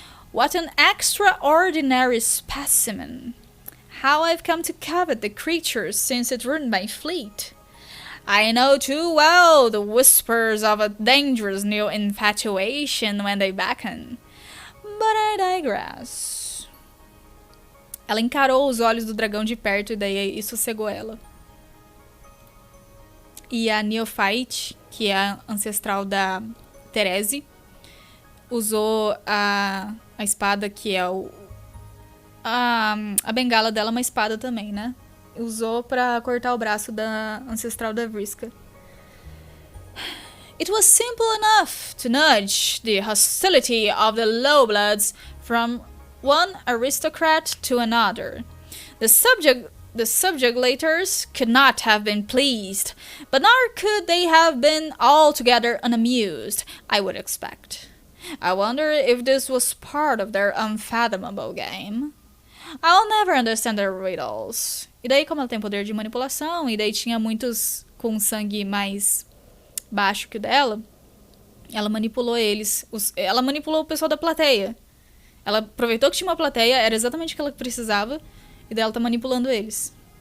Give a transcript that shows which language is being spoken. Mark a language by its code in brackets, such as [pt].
[en] What an extraordinary specimen. How I've come to covet the creature since it ruined my fleet. I know too well the whispers of a dangerous new infatuation when they beckon. But I digress. [pt] Ela encarou os olhos do dragão de perto e daí isso cegou ela. E a Neophyte, que é a ancestral da Therese, usou a espada que é a bengala dela, uma espada também, né? Usou pra cortar o braço da ancestral da Vriska. [en] It was simple enough to nudge the hostility of the lowbloods from one aristocrat to another. The subjugators could not have been pleased, but nor could they have been altogether unamused, I would expect. I wonder if this was part of their unfathomable game. I'll never understand their riddles. [pt] E daí, como ela tem poder de manipulação, e daí tinha muitos com sangue mais baixo que o dela, ela manipulou eles. Ela manipulou o pessoal da plateia. Ela aproveitou que tinha uma plateia, era exatamente o que ela precisava, e daí ela tá manipulando eles.